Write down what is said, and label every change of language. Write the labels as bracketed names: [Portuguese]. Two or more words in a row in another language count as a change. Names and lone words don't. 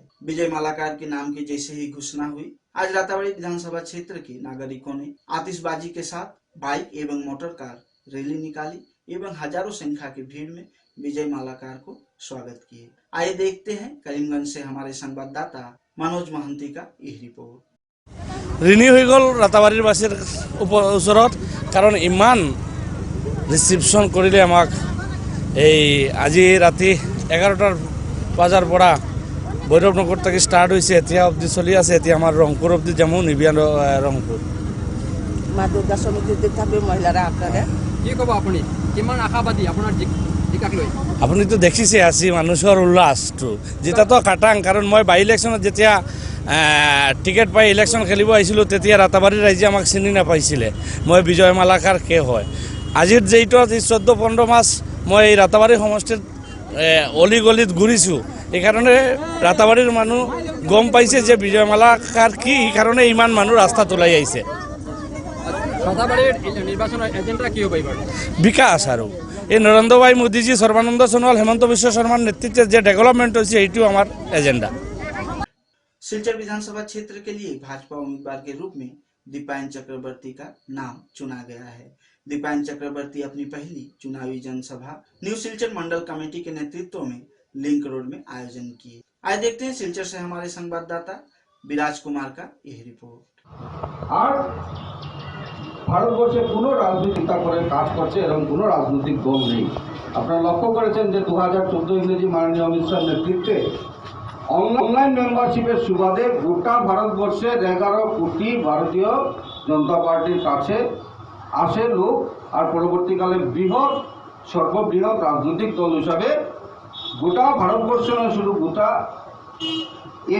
[Hindi] विजय मालाकार के नाम की जैसे ही घोषणा हुई, आज राताबाड़ी विधानसभा क्षेत्र के नागरिकों ने आतिशबाजी के साथ बाइक एवं मोटर कार रैली निकाली एवं हजारों संख्या की भीड़ में विजय मालाकार को स्वागत किए। आइए देखते हैं करीमगंज से हमारे संवाददाता मनोज महंती का यह रिपोर्ट। [Assamese] ঋণী হৈ গ'ল ৰাতাবাৰীবাসীৰ ওচৰত, কাৰণ ইমান ৰিচিপশ্যন কৰিলে আমাক। এই আজি ৰাতি 11টাৰ বজাৰ পৰা ভৈৰৱনগৰ থেকে ষ্টাৰ্ট হৈছে, এতিয়া অবধি চলি আছে। এতিয়া আমাৰ ৰংপুৰ অবধি যাম, নিবিয়া ৰংপুৰ। মা দুৰ্গা সমিতিৰ তথাপি [Bangla] মহিলারা আপনারা [Assamese] কি ক'ব, আপুনি কিমান আশাবাদী আপোনাৰ জিকাক লৈ? আপুনিতো দেখিছে আজি মানুহৰ উল্লাসটো, যেতিয়াতো কাটাং। কাৰণ মই বাই ইলেকশ্যনত যেতিয়া টিকেট পাই ইলেকশ্যন খেলিব আহিছিলোঁ, তেতিয়া ৰাতাবাৰীৰ ৰাইজে আমাক চিনি নাপাইছিলে মই বিজয় মালাকাৰ কে হয়। আজিৰ যেইটো 14-15 মাস মই এই ৰাতাবাৰী সমষ্টিত অলি গলিত ঘূৰিছোঁ, এইকাৰণে ৰাতাবাৰীৰ মানুহ গম পাইছে যে বিজয় মালাকাৰ কি, এইকাৰণে ইমান মানুহ ৰাস্তাত ওলাই আহিছে। [Bangla] রাতাবাড়ির নির্বাচনের এজেন্ডা কি হবে? [Assamese] বিকাশ আৰু এই নৰেন্দ্ৰ ভাই মোদীজি, সৰ্বানন্দ সোনোৱাল, হেমন্ত বিশ্ব শৰ্মাৰ নেতৃত্বে যে ডেভেলপমেন্ট হৈছে, এইটো আমাৰ এজেন্ডা। [Hindi] सिलचर विधानसभा क्षेत्र के लिए भाजपा उम्मीदवार के रूप में दीपायन चक्रवर्ती का नाम चुना गया है। दीपायन चक्रवर्ती अपनी पहली चुनावी जनसभा न्यू सिलचर मंडल कमेटी के नेतृत्व में लिंक रोड में आयोजन किए। आइए देखते हैं सिलचर से हमारे संवाददाता विराज कुमार का यह रिपोर्ट। [Bangla] ভারতবর্ষে কোনো রাজনীতিটা করে কাজ করছে এরকম কোনো রাজনৈতিক দল নেই। আপনারা লক্ষ্য করেছেন যে 2014 ইংরেজি মাননীয় অমিত শাহের নেতৃত্বে অনলাইন মেম্বারশিপের সুবাদে গোটা ভারতবর্ষের 11 কোটি ভারতীয় জনতা পার্টির কাছে আসে লোক, আর পরবর্তীকালে সর্ববৃহৎ রাজনৈতিক দল হিসাবে গোটা ভারতবর্ষ নয়, শুধু গোটা এর